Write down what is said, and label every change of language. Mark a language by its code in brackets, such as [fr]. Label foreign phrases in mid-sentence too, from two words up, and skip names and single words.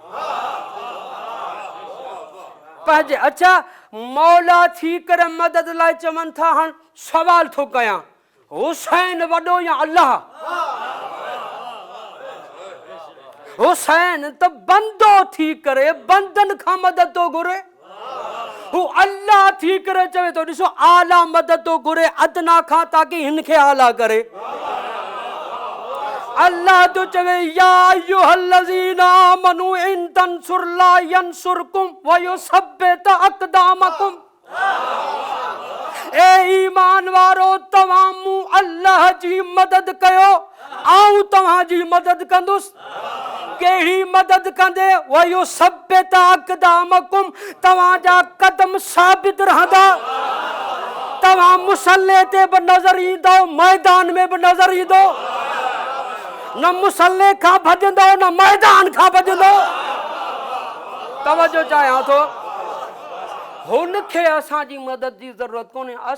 [sd] पंहिंजे अच्छा मौला थी करे मदद लाइ चवनि था हाणे सवाल थो कयां हुसैन वॾो या अल्लाह हुसैन त बंदो थी करे बंदन खां मदद थो घुरे हू अल्लाह थी करे चवे थो ॾिसो आला मदद थो घुरे अदना खां ताकि हिन खे आला करे अल्लाह तो चवे [ar] يا أيها الذين آمنوا إن تنصروا الله ينصركم ويثبت أقدامكم [sd] ए ईमान वारो तवामू अल्लाह जी मदद कयो आऊं तव्हां जी मदद कंदुसि कहिड़ी मदद कंदे [ar] ويثبت أقدامكم [sd] तव्हां जा कदम साबित रहंदा तव्हां मुसल्ले ते बि नज़र ईंदो मैदान में बि नज़र ईंदो न मुसल्ले खां भॼंदो न मैदान खां भॼंदो तवजो चाहियां थो हुनखे असांजी मदद जी ज़रूरत कोन्हे